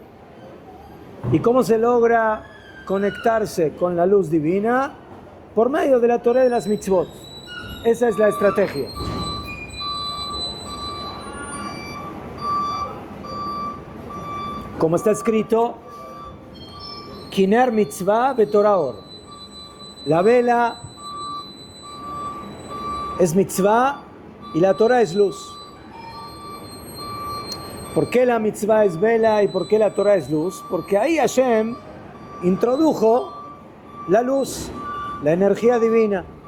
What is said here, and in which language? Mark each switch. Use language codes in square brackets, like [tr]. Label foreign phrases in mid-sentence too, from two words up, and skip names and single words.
[es] ¿Y cómo se logra conectarse con la luz divina? Por medio de la Torah de las mitzvot. Esa es la estrategia. Como está escrito, [he] Kiner mitzvah betorah or. [es] La vela es mitzvah y la Torah es luz. ¿Por qué la mitzvah es vela y por qué la Torah es luz? Porque ahí Hashem introdujo la luz, la energía divina.